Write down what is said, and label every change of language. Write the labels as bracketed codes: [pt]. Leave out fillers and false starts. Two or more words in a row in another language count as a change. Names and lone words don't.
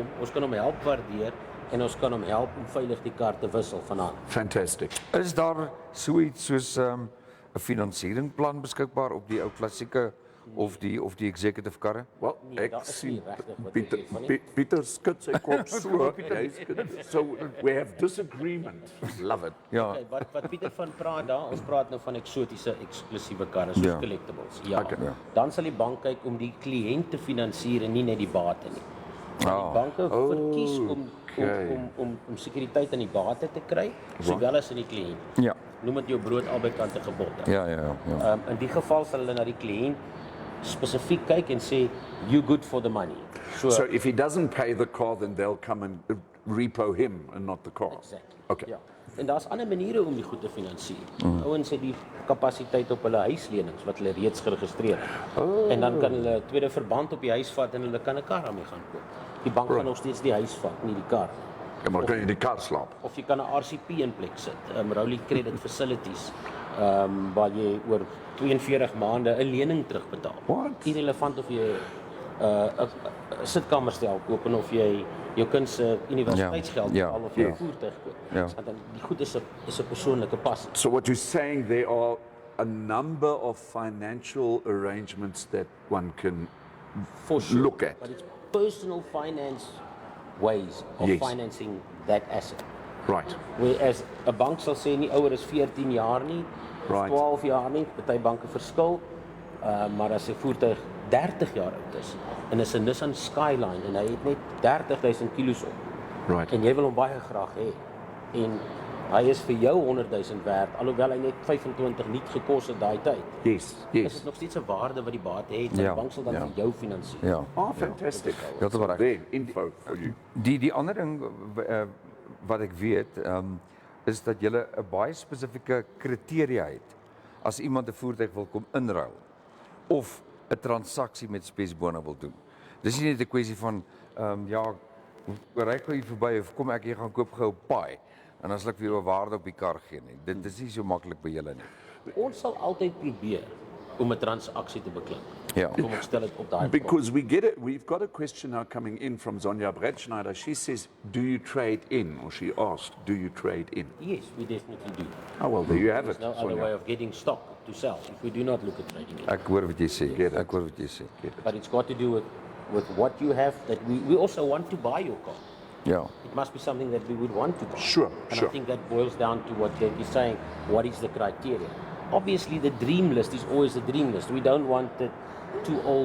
[af] Ons kan hom help waardeer en ons kan hom help om veilig die kar te wissel vanaand. [en] Fantastic. [af] Is daar so iets soos 'n finansieringsplan beskikbaar op die ou klassieke of die executive karre? [en] Well, [af] Nee, ek daar is sien nie regtig wat jy Pieter sê van nie. Pieter skud sy kop so. [en] So we have disagreement. Love it. [af] Ja. Okay, wat Pieter van praat daar, ons praat nou van eksotiese eksklusiewe karre soos Ja. collectibles. Ja. Okay, ja. Dan sal die bank kyk om die kliënt te finansier en nie net die bate nie. Ah, Die banke verkies okay. om sekuriteit aan die bate te kry, sowel as in die kliënt. Ja. Noem dit jou brood albei kante gebod. Ja. In die geval sal hulle na die kliënt spesifiek kyk en sê [en] you good for the money. So if he doesn't pay the car, then they'll come and repo him and not the car. Exactly. Okay. [af] Ja. En daar's ander maniere om die goed te finansier. Ouens het die kapasiteit op hulle huislenings wat hulle reeds geregistreer het. En dan kan hulle 'n tweede verband op die huis vat en hulle kan 'n kar daarmee gaan koop. Die bank gaan nog steeds die huis vat, nie die kar. Ja, maar dan kan jy in die kar slaap. Of jy kan 'n RCP in plek sit, Rolling Credit Facilities, waar jy oor 42 maande 'n lening terugbetaal. [en] What? [af] Irrelevant of jy 'n sitkamerstel koop en of jy jou kind se universiteitsgeld Ja, betaal of jy ja. 'n voertuig koop. Ja. Want dan die goed is 'n persoonlike passie. [en] So what you're saying, there are a number of financial arrangements that one can For sure. look at. But it's personal finance ways of Yes. financing that asset. Right. [af] Whereas 'n bank sal sê nie ouer as 14 jaar nie, of [en] Right. [af] 12 jaar nie, party banke verskil. Maar as 'n voertuig 30 jaar oud is en is 'n Nissan Skyline en hy het net 30,000 kilos op [en] Right. [af] en jy wil hom baie graag hê en Hy is vir jou 100,000 werd, alhoewel hy net 25 niet gekos het daai tyd. [en] Yes, [af] Is [en] yes. [af] dit nog steeds 'n waarde wat die bate het, en Ja, die bank sal dan ja. vir jou finansier. Ja. [en] Oh, fantastic. [af] Ja, dat is reg. [en] There, info for you. [af] Die ander ding wat ek weet, is dat jy 'n baie spesifieke kriteria het as iemand 'n voertuig wil kom inruil of 'n transaksie met Spes Bona wil doen. Dis nie net 'n kwessie van ja, ry gou hier verby of kom ek hier gaan koop gou paai en dan sal ek vir jou 'n waarde op die kar gee nie. Dit is nie so maklik by julle nie. Ons sal altyd probeer om 'n transaksie te beklink. Ja. Kom ek stel dit op daai [en] Because we've got a question now coming in from Sonja Brettschneider. She says, do you trade in? Or she asked, do you trade in? Yes, we definitely do. Oh, well, there you have There's it, no other way Sonja. of getting stock to sell if we do not look at trading it. [af] Ek hoor wat jy sê. [en] Get it. [af] Ek hoor wat jy sê. [en] But it's got to do with what you have, that we also want to buy your car. [af] Ja. [en] It must be something that we would want to buy. Sure, And sure. I think that boils down to what Dirk is saying. What is the criteria? Obviously, the dream list is always the dream list. We don't want it too old.